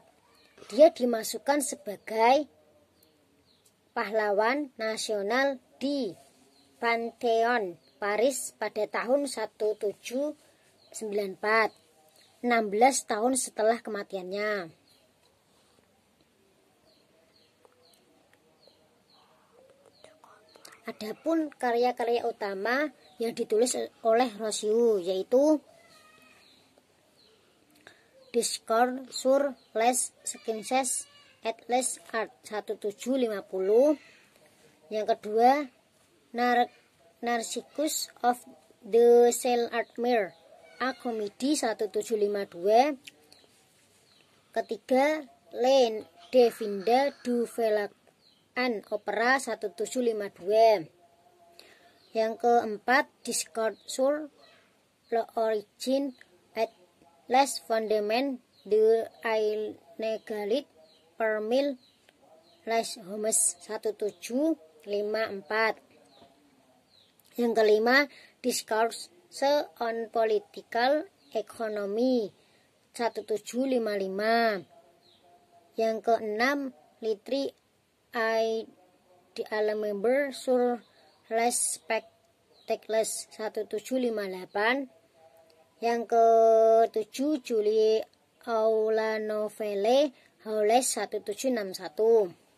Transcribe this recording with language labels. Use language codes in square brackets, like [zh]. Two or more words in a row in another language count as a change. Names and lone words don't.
[id] Dia dimasukkan sebagai pahlawan nasional di Pantheon Paris pada tahun 1794, 16 tahun setelah kematiannya. Adapun karya-karya utama yang ditulis oleh Rosciu yaitu Discours sur les sciences et les arts 1750, yang kedua Narcissus of the Saint-Armire a Comedy 1752, ketiga Le Devinde du Felac an Opera 1752, yang keempat Discours sur l'origine et les fondements de l'inégalité parmi les hommes 1754, yang kelima Discourse on Political Economy 1755, yang keenam Litri Member sur les spectacles 1758, yang ketujuh Julie Aula Novelle Howles 1761,